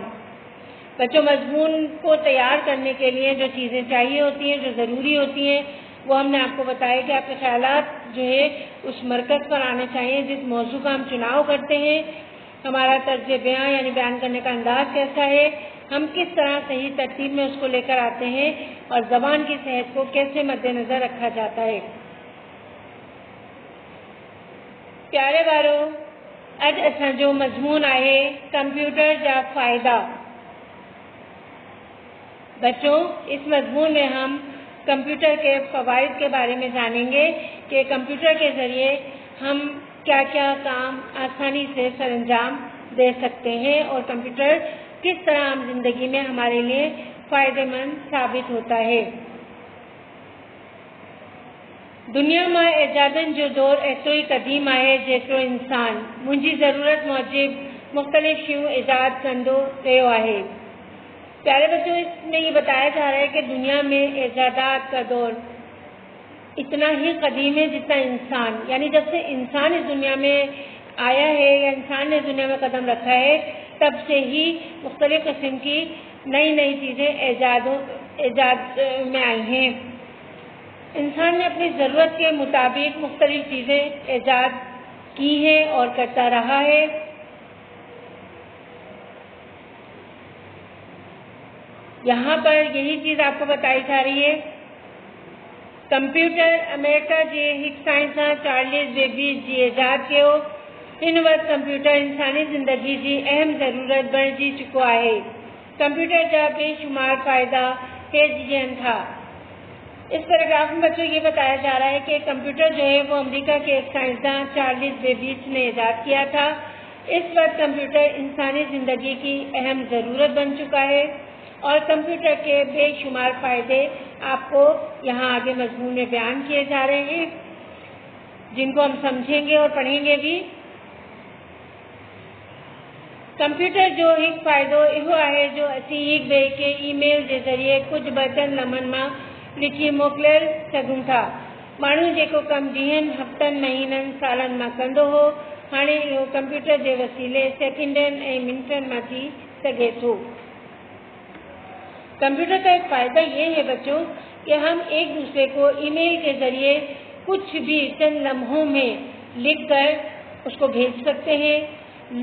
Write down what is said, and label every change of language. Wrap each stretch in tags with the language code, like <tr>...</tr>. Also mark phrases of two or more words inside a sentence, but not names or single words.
<ur>بچو، مضمون کو تیار کرنے کے لیے جو چیزیں چاہیے ہوتی ہیں، جو ضروری ہوتی ہیں، وہ ہم نے آپ کو بتایا کہ آپ کے خیالات جو ہے اس مرکز پر آنے چاہییں جس موضوع کا ہم چناؤ کرتے ہیں. ہمارا طرز بیاں یعنی بیان کرنے کا انداز کیسا ہے، ہم کس طرح صحیح ترتیب میں اس کو لے کر آتے ہیں اور زبان کی صحت کو کیسے مدنظر رکھا جاتا ہے.</ur> <sd>प्यारे बारो, अॼु असांजो मज़मून आहे कंप्यूटर जा फ़ाइदा।</sd> <ur>بچو، اس مضمون میں ہم کمپیوٹر کے فوائد کے بارے میں جانیں گے کہ کمپیوٹر کے ذریعے ہم کیا کیا کام آسانی سے سرانجام دے سکتے ہیں اور کمپیوٹر کس طرح عام زندگی میں ہمارے لیے فائدہ مند ثابت ہوتا ہے.</ur> <sd>दुनिया में एजादन जो दौर ऐसो ही कदीम है जेतिरो इंसान मुंहिंजी ज़रूरत मूजिब मुख्तलिफ़ शयूं ईजाद कंदो रहियो है।</sd> <ur>پیارے بچو، اس میں یہ بتایا جا رہا ہے کہ دنیا میں ایجادات کا دور اتنا ہی قدیم ہے جتنا انسان، یعنی جب سے انسان اس دنیا میں آیا ہے یا انسان نے اس دنیا میں قدم رکھا ہے، تب سے ہی مختلف قسم کی نئی نئی چیزیں ایجاد میں آئی ہیں. انسان نے اپنی ضرورت کے مطابق مختلف چیزیں ایجاد کی ہیں اور کرتا رہا ہے. یہاں پر یہی چیز آپ کو بتائی جا رہی ہے.</ur> <sd>कंप्यूटर अमेरिका जे हिक साइंसदान चार्लिस बेबेज जी ईजाद कयो। हिन वक़्तु कंप्यूटर इंसानी ज़िंदगी की अहम ज़रूरत बणिजी चुको है। कंप्यूटर जा बेशुमार फ़ायदा हेठि था।</sd> <ur>اس پیراگراف میں بچو یہ بتایا جا رہا ہے کہ کمپیوٹر جو ہے وہ امریکہ کے ایک سائنسدان چارلس بیبیج نے ایجاد کیا تھا. اس وقت کمپیوٹر انسانی زندگی کی اہم ضرورت بن چکا ہے اور کمپیوٹر کے بے شمار فائدے آپ کو یہاں آگے مضمون میں بیان کیے جا رہے ہیں، جن کو ہم سمجھیں گے اور پڑھیں گے بھی.</ur> <sd>कंप्यूटर जो एक फ़ायदो इहो है जो असीं एक ॿिए के ईमेल के ज़रिए कुछ बटन लम्हनि मां लिखी मोकिले सघूं था। माण्हू जेको कमु ॾींहंनि, हफ़्तनि, महीननि, सालनि मां कंदो हो, हाणे इहो कंप्यूटर के वसीले सेकंडनि ऐं मिनटनि मां थी सघे थो।</sd> <ur>کمپیوٹر کا ایک فائدہ یہ ہے بچو کہ ہم ایک دوسرے کو ای میل کے ذریعے کچھ بھی چند لمحوں میں لکھ کر اس کو بھیج سکتے ہیں.</ur>